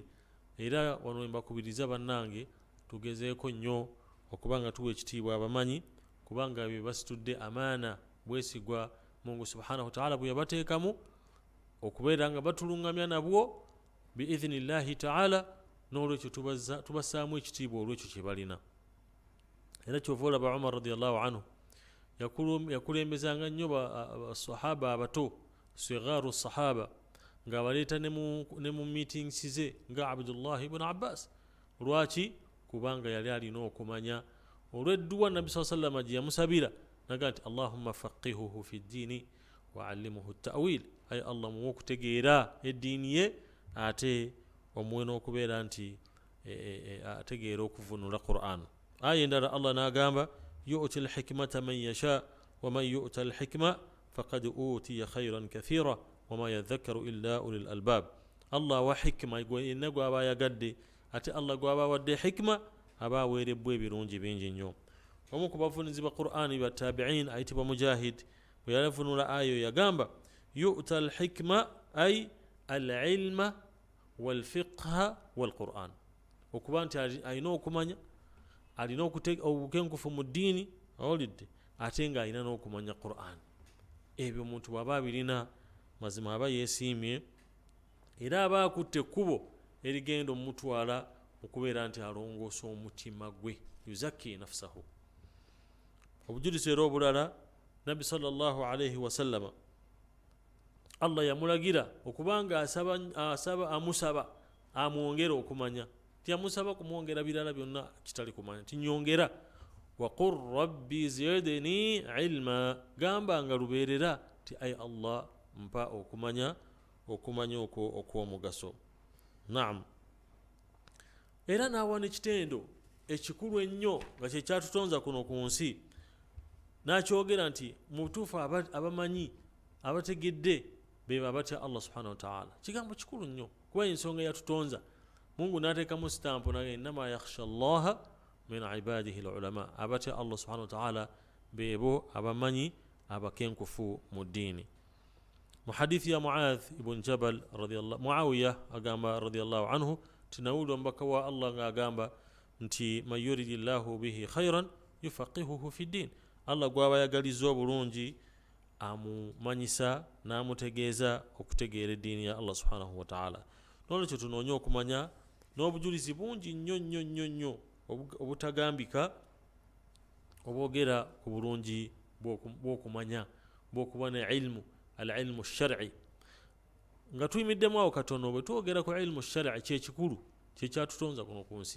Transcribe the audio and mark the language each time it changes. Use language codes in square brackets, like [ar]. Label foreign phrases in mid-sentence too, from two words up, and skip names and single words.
[lg] Era wano mbakubiriza bannange tugezeeko nnyo okubanga tuwa ekitiibwa abamanyi, kubanga bye basitudde amaana bwesigwa Mungu [ar] سبحانه وتعالى [lg] bwe yabateekamu okubeera nga batulungamya nabwo [ar] بإذن الله تعالى. [lg] N'olwekyo tubassaamu ekitiibwa olwekyo kye balina. Era kyova olaba Umar [ar] رضي الله عنه [lg] yakulembezanga nnyo basahaba abato, [ar] صغار الصحابة, [lg] ng'abaleeta ne mu meetings ze nga Abdullah ibn Abbas. Lwaki? Kubanga yali alina okumanya olw'edduwa Nabbi [ar] صلى الله عليه وسلم [lg] gye yamusabira naga nti [ar] اللهم فقهه في الدين وعلمه التأويل. [lg] Ay Allah muwe okutegeera eddiini ye ate omuwe n'okubeera nti ategeera okuvunula Qur'an. Aya endala Allah n'agamba [ar] يؤتي الحكمة من يشاء ومن يؤت الحكمة فقد أوتي خيرا كثيرا وما يذكر إلا أولو الألباب. [lg] Allah wa hikma yenna gw'aba yagadde ate Allah gw'aba wadde hikma aba aweerebbwa ebirungi bingi nnyo. Omu ku bavunizi ba Qur'ani ba tabi'in ayitibwa Mujahid bwe yavunula ayo yagamba [ar] يؤت الحكمة أي العلم والفقه والقرآن. [lg] Okuba nti alina okumanya, alina obukenkufu mu ddiini ate nga alina n'okumanya Qur'an. Ebyo omuntu bw'aba abirina mazima aba yeesiimye era aba akutte ekkubo erigenda omutwala okubeera nti alongoosa omutima gwe, [ar] يزكي نفسه. [lg] Obujulizi era obulala, Nabbi [ar] صلى الله عليه وسلم [lg] Allah yamulagira okubanga amusaba amwongera okumanya. Tiyamusaba kumwongera birala byonna kitali kumanya, tinyongera. [ar] وقل رب زدني علما, [lg] gamba nga lubeerera ti ay Allah mpa okumanya okwo okw'omugaso. Naam. Era n'awa n'ekitendo ekikulu ennyo nga kye kyatutonza kuno ku nsi, n'akyogera nti mu butuufu abamanyi abategedde be babatya Allah [ar] سبحانه وتعالى. [lg] Kigambo kikulu nnyo kuba ensonga yatutonza. Mungu n'ateekamu sitampu naye [ar] إنما يخشى الله من عباده العلماء. [lg] Abatya Allah [ar] سبحانه وتعالى [lg] beebo abamanyi abakenkufu mu ddiini. Mu hadithi ya Muawiya agamba [ar] رضي الله عنه [lg] tinawulira omubaka wa Allah ng'agamba nti [ar] من يرد الله به خيرا يفقهه في الدين. [lg] Allah gw'aba yagaliza obulungi amumanyisa n'amutegeeza okutegeera eddiini ya Allah [ar] سبحانه وتعالى. [lg] N'olwekyo tunoonye okumanya n'obujulizi bungi nnyo obutagambika obwogera ku bulungi bw'okumanya bw'okuba ne [ar] علم العلم الشرعي. [lg] Nga tuyimiddemu awo katono bwe twogera ku [ar] علم شرعي [lg] kyekikulu kyekyatutonza kuno ku nsi.